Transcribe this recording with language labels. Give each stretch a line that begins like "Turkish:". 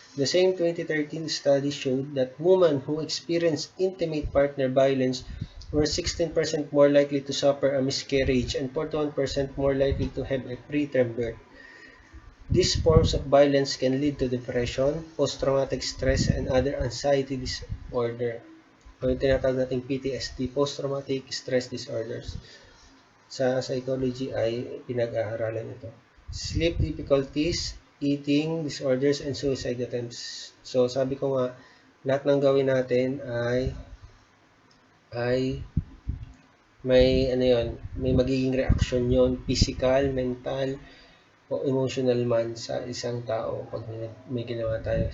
English: The same 2013 study showed that women who experienced intimate partner violence were 16% more likely to suffer a miscarriage and 41% more likely to have a preterm birth. These forms of violence can lead to depression, post-traumatic stress, and other anxiety disorder.
Filipino: O yung tinatawag nating PTSD, post-traumatic stress disorders. Sa psychology ay pinag-aaralan ito.
English: Sleep difficulties, eating disorders, and suicide attempts.
Filipino: So, sabi ko nga, lahat ng gawin natin ay may magiging reaction yon, physical, mental, o emotional man sa isang tao pag may ginawa tayo.